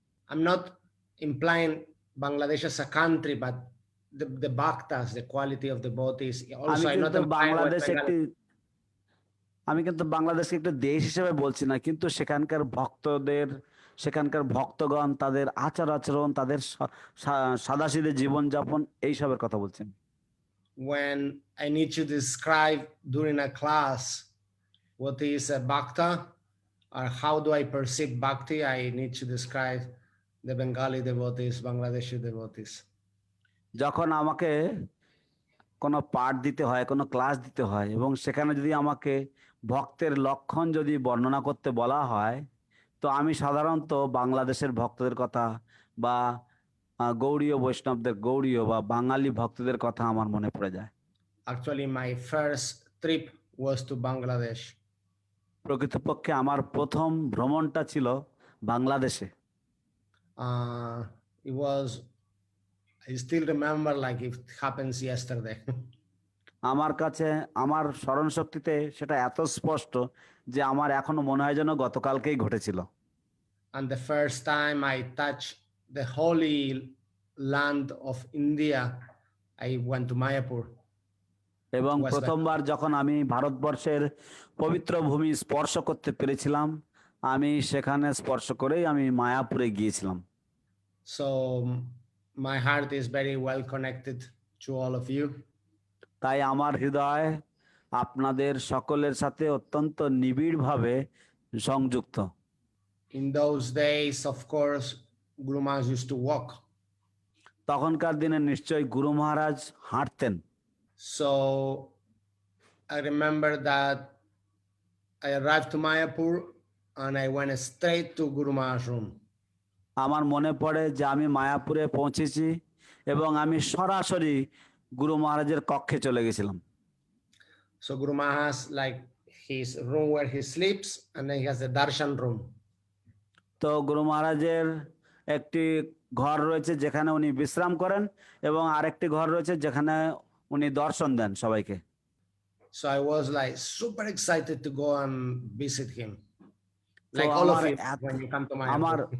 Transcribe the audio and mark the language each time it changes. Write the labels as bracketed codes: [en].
[en] I'm not implying Bangladesh as a country, but the bhaktas, the quality of the devotees. Also, I not implying West Bengal. [bn] আমি কিন্তু বাংলাদেশকে একটা দেশ হিসেবে বলছি না, কিন্তু সেখানকার ভক্তদের, সেখানকার ভক্তগণ, তাদের আচার আচরণ, তাদের সাদাসিধে জীবনযাপন, এইসবের কথা বলছেন। [en] When I need to describe during a class what is a bhakta or how do I perceive bhakti, I need to describe the Bengali devotees, Bangladeshi devotees. [bn] যখন আমাকে কোনো পাঠ দিতে হয়, কোনো ক্লাস দিতে হয়, এবং সেখানে যদি আমাকে ভক্তের লক্ষণ যদি বর্ণনা করতে বলা হয়, তো আমি সাধারণত বাংলাদেশের ভক্তদের কথা বা গৌড়ীয় বৈষ্ণবদের, গৌড়ীয় বা বাঙালি ভক্তদের কথা আমার মনে পড়ে যায়। [en] Actually, my first trip was to Bangladesh. [bn] প্রকৃতপক্ষে আমার প্রথম ভ্রমণটা ছিল বাংলাদেশে। [en] It was, I still remember like it happens yesterday. [bn] আমার কাছে, আমার স্মরণ শক্তিতে সেটা এত স্পষ্ট যে আমার এখনো মনে হয় যেন গতকালকেই ঘটেছিল। [en] And the first time I touched the holy land of India, I went to Mayapur. [bn] এবং প্রথমবার যখন আমি ভারতবর্ষের পবিত্র ভূমি স্পর্শ করতে পেরেছিলাম, আমি সেখানে স্পর্শ করেই আমি মায়াপুরে গিয়েছিলাম। [en] So my heart is very well connected to all of you. [bn] তাই আমার হৃদয় আপনাদের সকলের সাথে অত্যন্ত নিবিড়ভাবে সংযুক্ত। [en] In those days, of course, Guru Maharaj used to walk. [bn] তখনকার দিনে নিশ্চয়ই গুরু মহারাজ হাঁটতেন। [en] So I remember that I arrived to Mayapur and I went straight to Guru Maharaj's room. [bn] আমার মনে পড়ে যে আমি মায়াপুরে পৌঁছেছি এবং আমি সরাসরি গুরু মহারাজের কক্ষে চলে গেছিলাম। [en] So Guru Maharaj, like his room where he sleeps, and then he has the darshan room. [bn] তো গুরু মহারাজের একটি ঘর রয়েছে যেখানে উনি বিশ্রাম করেন, এবং আরেকটি ঘর রয়েছে যেখানে উনি দর্শন দেন সবাইকে। [en] So I was like super excited to go and visit him. Like all of you when you come to Mayapur.